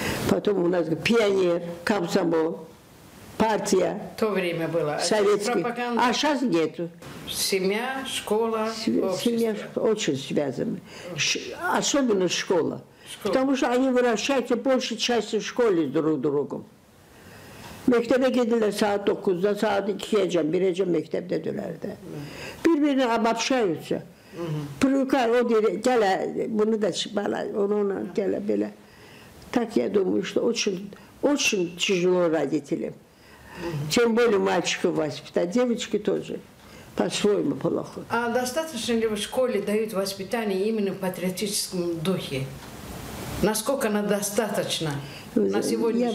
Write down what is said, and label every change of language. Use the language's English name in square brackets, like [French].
[Russian] Потом у нас пионер, комсомол, партия. В то время было. Советский. А сейчас нету. Семья, школа, Семья очень связана. Особенно школа. Потому что они выращаются большей частью в школе друг другом. [Azerbaijani] Mektebe gidiler saat 9'da, saat 2'ye, 1'e mektebdedirler. Birbirine [Russian] обобщаются. Привыкают, вот, [Azerbaijani] bunu da ona gele böyle. [Russian] Так я думаю, что очень тяжело родителям. Тем более мальчиков воспитать, девочки тоже по-своему плохо. А достаточно ли в школе дают воспитание именно в патриотическом духе? Насколько она достаточна на сегодняшний